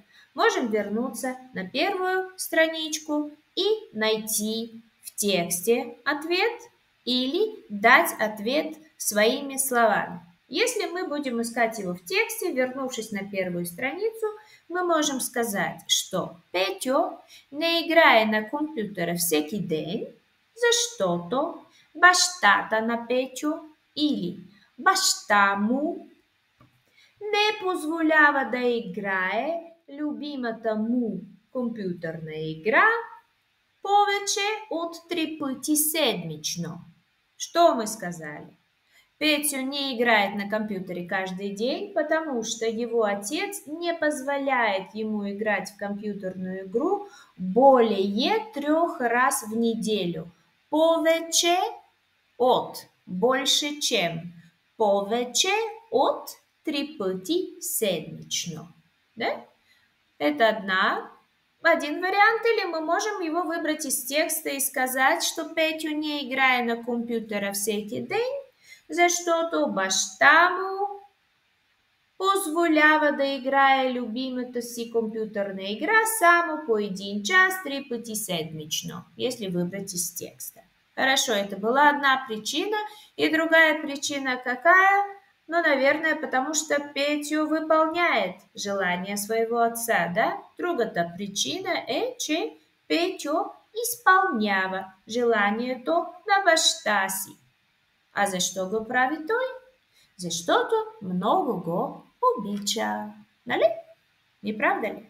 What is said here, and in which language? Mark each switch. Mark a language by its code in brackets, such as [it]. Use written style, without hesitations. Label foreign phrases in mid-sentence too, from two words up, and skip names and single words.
[ru] Можем вернуться на первую страничку и найти в тексте ответ или дать ответ своими словами. Если мы будем искать его в тексте, вернувшись на первую страницу, мы можем сказать, что [bg] Петю не играе на компютъра всеки ден, защото бащата на Петю или баща му не позволява да играе любимата му компютърна игра повече от 3 пъти седмично. [ru] Что мы сказали? Петю не играет на компьютере каждый день, потому что его отец не позволяет ему играть в компьютерную игру более 3 раз в неделю. [bg] Повече от, [ru] больше чем, [bg] повече от 3 пъти седмично. Да? [ru] Это один вариант, или мы можем его выбрать из текста и сказать, что [bg] Петю не играе на компютъра всеки ден, защото баща му позволява да играе любимата си компютърна игра само по 1 час 3 пъти седмично, [ru] если выбрать из текста. Хорошо, это была одна причина. И другая причина какая? Ну, наверное, потому что Петю выполняет желание своего отца, да? [bg] Другата причина е, че Петю изпълнява желанието на баща си. А защо го прави той? Защото много го обича. Нали? [ru] Не правда ли?